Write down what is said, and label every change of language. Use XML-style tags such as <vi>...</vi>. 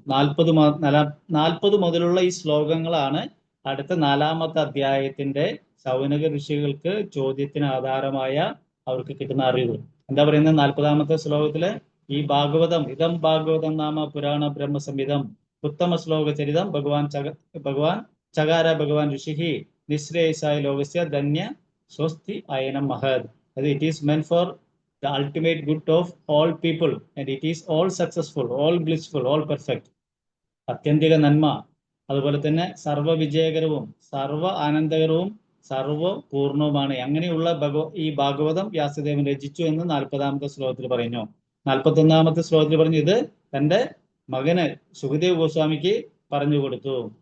<ml>40 മുതലുള്ള ഈ ശ്ലോകങ്ങളാണ് അടുത്ത 4-ാമത്തെ അധ്യായത്തിന്റെ ശൗനക ഋഷികൾക്ക് ചോദ്യത്തിന് ആധാരമായ അവർക്ക് കിട്ടുന്ന അറിവ്. എന്താ പറയുന്നത്? 40-ാമത്തെ ശ്ലോകത്തില് ഈ ഭാഗവതം,</ml> <sa>ഇതം ഭാഗവതം നാമ പുരാണ ബ്രഹ്മസംഹിതം ഉത്തമ ശ്ലോക ചരിതം ഭഗവാൻ ചകാര ഭഗവാൻ ഋഷിഹി നിശ്രേയസായ ലോകസ്യ ധന്യ സ്വസ്തി അയനം മഹത്.</sa> <en>അത് it is meant for the ultimate good of all people and it is all successful, all blissful, all perfect.</en> <ml>അത്യന്തിക നന്മ, അതുപോലെ തന്നെ സർവ്വ വിജയകരവും സർവ്വ ആനന്ദകരവും സർവ്വ പൂർണ്ണവുമാണ്. അങ്ങനെയുള്ള ഈ ഭാഗവതം വ്യാസദേവൻ രചിച്ചു എന്ന് 40-ാമത്തെ ശ്ലോകത്തിൽ പറഞ്ഞു. 41-ാമത്തെ ശ്ലോകത്തിൽ പറഞ്ഞു ഇത് തന്റെ മകന് സുഖദേവ് ഗോസ്വാമിക്ക് പറഞ്ഞു കൊടുത്തു.</ml>